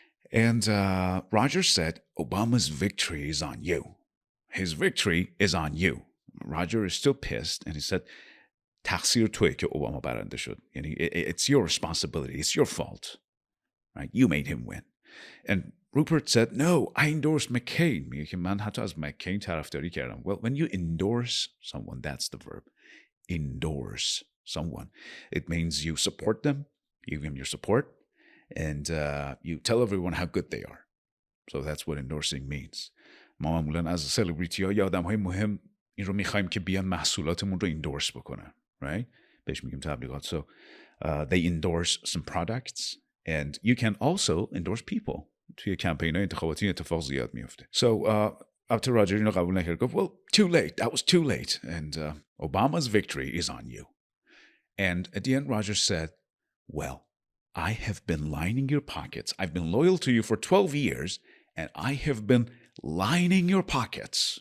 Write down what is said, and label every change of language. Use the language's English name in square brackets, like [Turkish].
[English] And Roger said, Obama's victory is on you. His victory is on you. Roger is still pissed, and he said, [Persian] تقصیر توئه که اوباما برنده شد. [English] It's your responsibility. It's your fault. Right? You made him win. And Rupert said, no, I endorsed McCain. [Persian] میگه که من حتی از McCain طرفداری کردم. [English] Well, when you endorse someone, that's the verb. Endorse someone. It means you support them, you give them your support, and you tell everyone how good they are. So that's what endorsing means. [Persian] ما معمولا از سلبریتی ها یا آدم های مهم این رو میخوایم که بیان محصولاتمون رو endorse بکنن. Right? بهش میگیم تبلیغات. [English] So they endorse some products and you can also endorse people. [Persian] توی کمپین های انتخاباتی اتفاق زیاد میفته. [English] So after Roger [Persian] اینو قبول نکرد گفت [English] well too late, that was too late and Obama's victory is on you. And at the end Roger said, well, I have been lining your pockets. I've been loyal to you for 12 years and I have been lining your pockets.